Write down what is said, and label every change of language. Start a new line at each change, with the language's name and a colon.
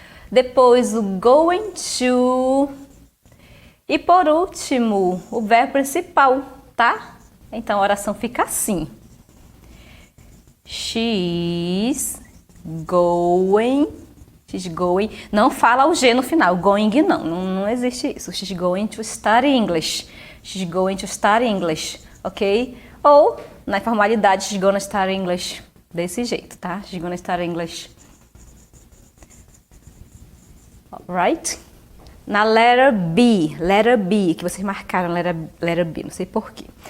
Portuguese: Depois o going to... E por último, o verbo principal, tá? Então a oração fica assim.
English: She's going.
Portuguese: Não fala o G no final, going não existe isso.
English: She's going to study English. She's going to study English, ok?
Portuguese: Ou, na informalidade,
English: she's gonna study English.
Portuguese: Desse jeito, tá?
English: She's gonna study English. Alright?
Portuguese: Na
English: letter B,
Portuguese: que vocês marcaram, letter B, não sei porquê.